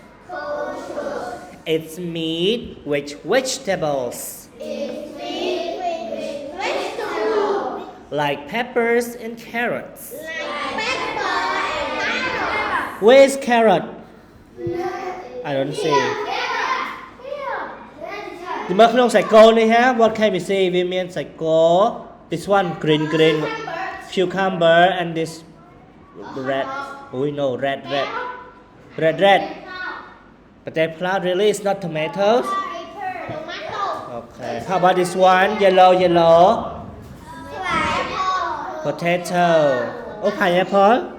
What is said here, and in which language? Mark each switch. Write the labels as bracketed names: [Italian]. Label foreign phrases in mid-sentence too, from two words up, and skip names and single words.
[English] It's meat with vegetables. Like peppers and carrots. Where is carrot? I don't see. [Khmer] ទីមើលក្នុងសាច់គោនេះហ่า [English] What can we see? [Khmer] វាមានសាច់គោ [English] This one green cucumber and this red. Oh no, red. But that plant really is not tomatoes. Okay. How about this one? Yellow. Potato. Oh, pineapple.